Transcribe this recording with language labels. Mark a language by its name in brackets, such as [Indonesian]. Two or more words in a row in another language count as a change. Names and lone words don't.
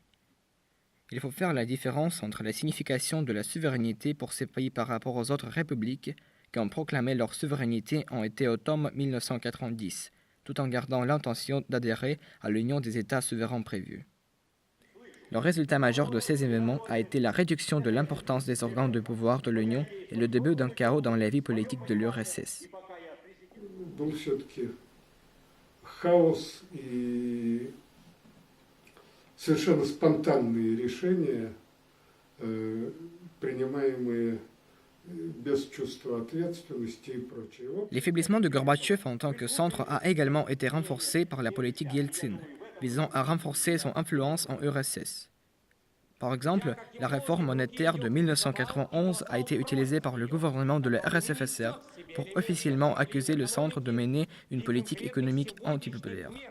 [French] Il faut faire la différence entre la signification de la souveraineté pour ces pays par rapport aux autres républiques qui ont proclamé leur souveraineté en été automne 1990, tout en gardant l'intention d'adhérer à l'Union des États souverains prévue. Le résultat majeur de ces événements a été la réduction de l'importance des organes de pouvoir de l'Union et le début d'un chaos dans la vie politique de l'URSS. [Russian] Был все-таки хаос и совершенно спонтанные решения, принимаемые без чувства ответственности и прочее. [French] L'affaiblissement de Gorbatchev en tant que centre a également été renforcé par la politique Yeltsin, visant à renforcer son influence en URSS. Par exemple, la réforme monétaire de 1991 a été utilisée par le gouvernement de la RSFSR pour officiellement accuser le centre de mener une politique économique antipopulaire.